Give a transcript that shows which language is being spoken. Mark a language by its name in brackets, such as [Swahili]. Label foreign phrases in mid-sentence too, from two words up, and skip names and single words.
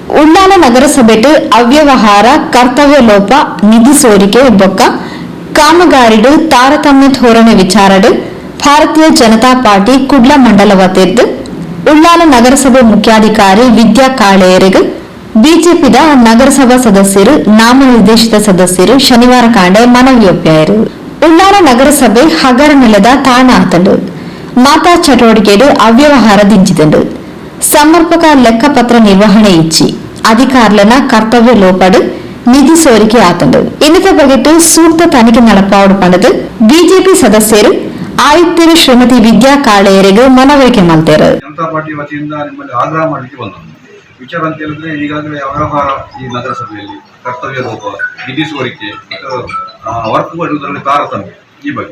[Tulu] ಉಳ್ಳಾಲ ನಗರಸಭೆಟ್ ಅವ್ಯವಹಾರ ಕರ್ತವ್ಯ ಲೋಪ ನಿಧಿ ಸೋರಿಕೆ ಬೊಕ್ಕ ಕಾಮಗಾರಿಡು ತಾರತಮ್ಯ ಧೋರಣೆ ವಿಚಾರಡು ಭಾರತೀಯ ಜನತಾ ಪಾರ್ಟಿ ಕುಡ್ಲ ಮಂಡಲ ವತಿರ್ದು ಉಳ್ಳಾಲ ನಗರಸಭೆ ಮುಖ್ಯಾಧಿಕಾರಿ ವಿದ್ಯಾ ಕಾಳೇರಿಗೆ ಬಿಜೆಪಿದ ನಗರಸಭಾ ಸದಸ್ಯರು ನಾಮನಿರ್ದೇಶಿತ ಸದಸ್ಯರು ಶನಿವಾರ ಕಾಂಡೆ ಮನವಿಯೊಪ್ಪಾರು. ಉಳ್ಳಾಲ ನಗರಸಭೆ ಹಗರ ನೆಲದ ತಾಣ ಆತಂಡು ಮಾತಾ ಚಟುವಟಿಕೆಡು ಅವ್ಯವಹಾರ ದಿಂಚಿದಂಡು ಸಮರ್ಪಕ ಲೆಕ್ಕಪತ್ರ ನಿರ್ವಹಣೆ ಇಚ್ಚಿ ಅಧಿಕಾರುಲನ ಕರ್ತವ್ಯ ಲೋಪಡು ನಿಧಿ ಸೋರಿಕೆ ಆತಂಡು ಇನ್ನಿತ ಬಗೆಟ್ಟು ಸೂಕ್ತ ತನಿಖೆ ನಡಪಾವಡು ಪಂಡದು ಬಿಜೆಪಿ ಸದಸ್ಯರು ಆಯುಕ್ತರು ಶ್ರೀಮತಿ ವಿದ್ಯಾ ಕಾಳೆಯರಿಗೆ [Kannada] ಮನವರಿಕೆ ಮಾಡ್ತಾರೆ. ಜನತಾ ಪಾರ್ಟಿ ವತಿಯಿಂದ ನಿಮ್ಮಲ್ಲಿ ಆಗ್ರಹ ಮಾಡಲಿಕ್ಕೆ ಬಂದದ್ದು ವಿಚಾರ ಅಂತ ಹೇಳಿದ್ರೆ, ಈಗಾಗಲೇ ವ್ಯವಹಾರ ಈ ನಗರಸಭೆಯಲ್ಲಿ ಕರ್ತವ್ಯ ಲೋಪ, ನಿಧಿ ಸೋರಿಕೆ, ವರ್ಕ್ ಮಾಡುವುದರಲ್ಲಿ ತಾರತಮ್ಯ ಈ ಬಗ್ಗೆ.